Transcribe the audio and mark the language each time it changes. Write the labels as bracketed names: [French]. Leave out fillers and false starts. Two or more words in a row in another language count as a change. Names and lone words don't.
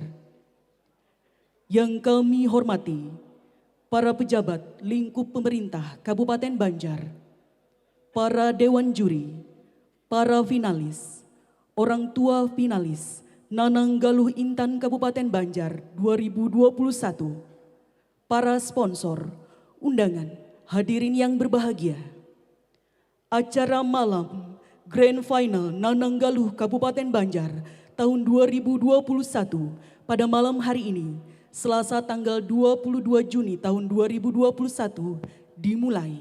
[Indonesian] Yang kami hormati para pejabat lingkup pemerintah Kabupaten Banjar, para dewan juri, para finalis, orang tua finalis Nanang Galuh Intan Kabupaten Banjar 2021, para sponsor, undangan, hadirin yang berbahagia. Acara malam Grand Final Nanang Galuh Kabupaten Banjar tahun 2021 pada malam hari ini, Selasa tanggal 22 Juni tahun 2021 dimulai.